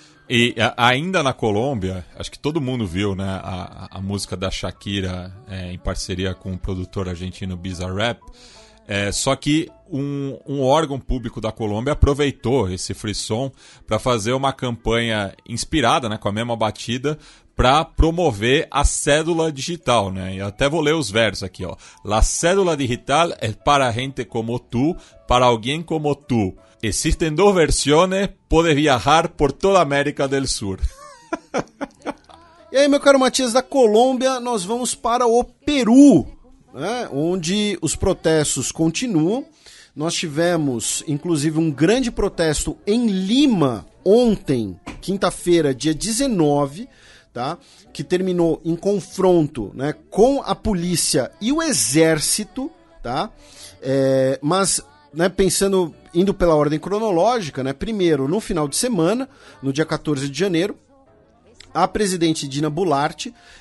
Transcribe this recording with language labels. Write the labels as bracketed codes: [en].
[pt] E ainda na Colômbia, acho que todo mundo viu, né, a música da Shakira em parceria com o produtor argentino Bizarrap. Só que um órgão público da Colômbia aproveitou esse frisson para fazer uma campanha inspirada, né, com a mesma batida, para promover a cédula digital, né? E até vou ler os versos aqui, ó. [es] La cédula digital es para gente como tú, para alguien como tú. Existen 2 versiones, puedes viajar por toda a América del Sur. [pt] E aí, meu caro Matias, da Colômbia, nós vamos para o Peru, né, onde os protestos continuam. Nós tivemos, inclusive, um grande protesto em Lima ontem, quinta-feira, dia 19, tá, que terminou em confronto, né, com a polícia e o exército, tá, mas, né, indo pela ordem cronológica, né, primeiro, no final de semana, no dia 14 de janeiro, a presidente Dina Boluarte,